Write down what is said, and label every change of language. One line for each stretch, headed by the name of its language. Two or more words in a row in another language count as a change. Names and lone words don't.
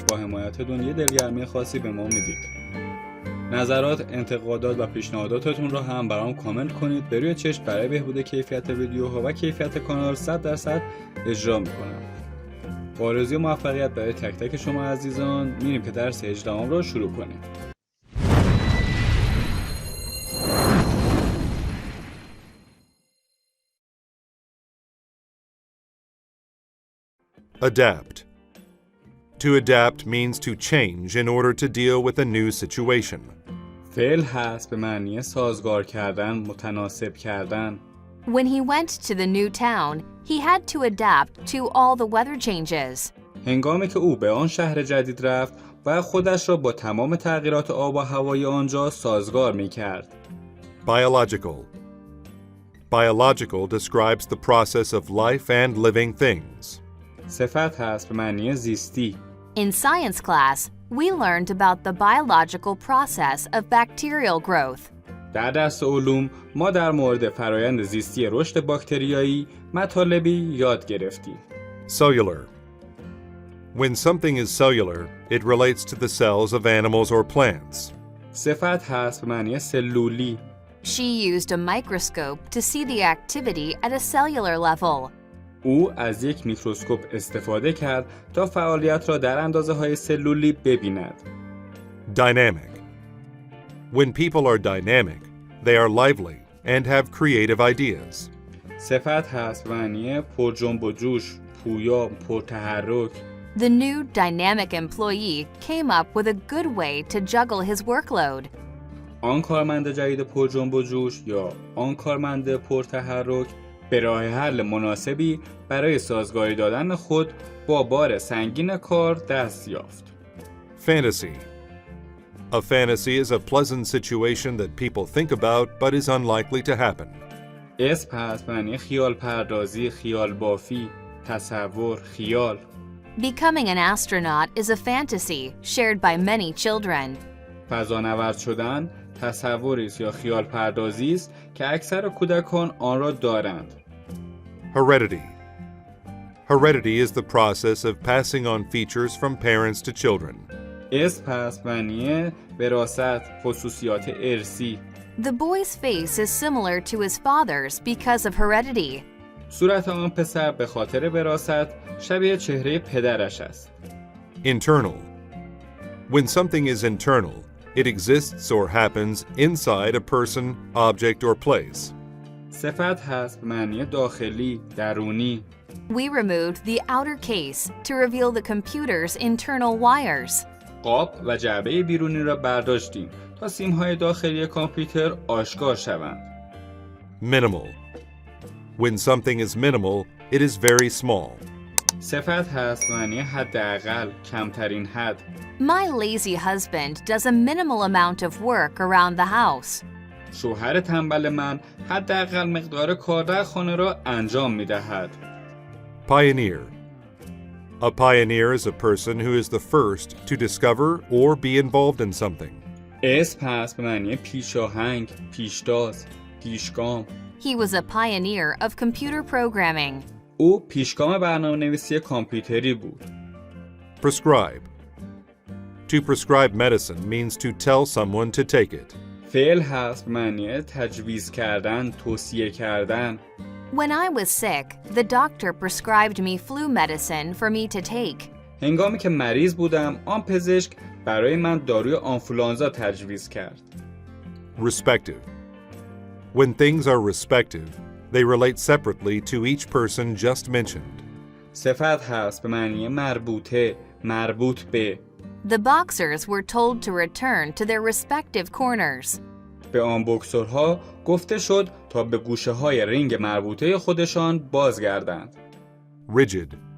Persian: با حمایتتون یه دلگرمی خاصی به ما میدید. نظرات، انتقادات و پیشنهاداتتون رو هم برام کامنت کنید. به روی چشم برای بهبود کیفیت ویدیوها و کیفیت کانال 100% اجرا میکنم. با آرزوی موفقیت برای تک تک شما عزیزان میریم که درس هجدهم رو شروع کنیم.
English: Adapt. To adapt means to change in order to deal with a new situation.
Persian: فعل هست به معنی سازگار کردن، متناسب کردن.
English: When he went to the new town, he had to adapt to all the weather changes.
Persian: هنگامی که او به آن شهر جدید رفت و خودش را با تمام تغییرات آب و هوای آنجا سازگار می کرد.
English: Biological. Biological describes the process of life and living things.
Persian: صفت هست به معنی زیستی.
English: In science class, we learned about the biological process of bacterial growth.
Persian: در درس علوم ما در مورد فرایند زیستی رشد باکتریایی مطالبی یاد گرفتیم.
English: Cellular. When something is cellular, it relates to the cells of animals or plants.
Persian: صفت هست به معنی سلولی.
English: She used a microscope to see the activity at a cellular level.
Persian: او از یک میکروسکوپ استفاده کرد تا فعالیت را در اندازه‌های سلولی ببیند.
English: Dynamic. When people are dynamic, they are lively and have creative ideas.
Persian: صفت هست به معنی پر جنب و جوش، پویا، پرتحرک.
English: The new dynamic employee came up with a good way to juggle his workload.
Persian: آن کارمند جدید پر جنب و جوش یا آن کارمند پرتحرک به راه حل مناسبی برای سازگاری دادن خود با بار سنگین کار دست یافت.
English: Fantasy. A fantasy is a pleasant situation that people think about but is unlikely to happen.
Persian: اسم هست معنی خیال پردازی، خیال بافی، تصور، خیال.
English: Becoming an astronaut is a fantasy shared by many children.
Persian: فضانورد شدن تصوری است یا خیال پردازی است که اکثر کودکان آن را دارند.
English: Heredity. Heredity is the process of passing on features from parents to children.
Persian: اسم پس معنی وراثت، خصوصیات ارثی.
English: The boy's face is similar to his father's because of heredity.
Persian: صورت آن پسر به خاطر وراثت شبیه چهره پدرش است.
English: Internal. When something is internal, it exists or happens inside a person, object, or place.
Persian: صفت هست به معنی داخلی، درونی.
English: We removed the outer case to reveal the computer's internal wires.
Persian: قاب و جعبه بیرونی را برداشتیم تا سیم‌های داخلی کامپیوتر آشکار شوند.
English: Minimal. When something is minimal, it is very small.
Persian: صفت هست معنی حداقل، کمترین حد.
English: My lazy husband does a minimal amount of work around the house.
Persian: شوهر تنبل من حداقل مقدار کار در خانه را انجام می‌دهد.
English: Pioneer. A pioneer is a person who is the first to discover or be involved in something.
Persian: اسم هست به معنی پیشاهنگ، پیشتاز، پیشگام.
English: He was a pioneer of computer programming.
Persian: او پیشگام برنامه‌نویسی کامپیوتری بود.
English: Prescribe. To prescribe medicine means to tell someone to take it.
Persian: فعل هست به معنی تجویز کردن، توصیه کردن.
English: When I was sick, the doctor prescribed me flu medicine for me to take.
Persian: هنگامی که مریض بودم، آن پزشک برای من داروی آنفولانزا تجویز کرد.
English: Respective. When things are respective, they relate separately to each person just mentioned.
Persian: صفت هست به معنی مربوطه، مربوط به.
English: The boxers were told to return to their respective corners.
Persian: به آن بوکسورها گفته شد تا به گوشه‌های رینگ مربوطه خودشان بازگردند.
English: Rigid.